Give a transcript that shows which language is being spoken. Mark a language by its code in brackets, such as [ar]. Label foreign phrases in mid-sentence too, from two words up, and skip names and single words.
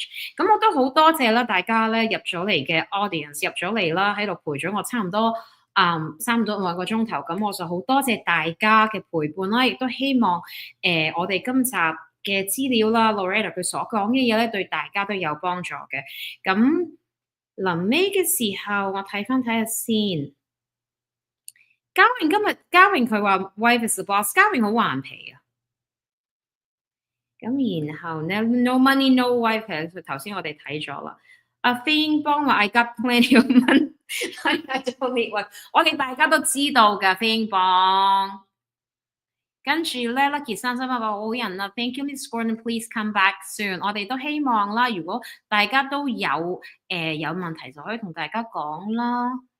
[yue] 咁我都好多謝啦，大家咧入咗嚟嘅 audience 入咗嚟啦，喺度陪咗我差唔多2個鐘頭，咁我就好多謝大家嘅陪伴啦，亦都希望我哋今集嘅資料啦 ，Loretta 佢所講嘅嘢咧，對大家都有幫助嘅。咁臨尾嘅時候，我睇下先。嘉穎佢話 [en] wife is the boss， [yue] 嘉穎好頑皮啊。咁然後咧 [en] no money no wife， [yue] 頭先我哋睇咗啦。阿飛英幫話 [en] I got plenty of money。 [yue] 我哋大家都知道㗎，飛英邦。跟住咧 Lucky 33話好人啦 ， [en] Thank you Miss Gordon，please come back soon。 [yue] 我哋都希望啦，如果大家都有問題就可以同大家講啦。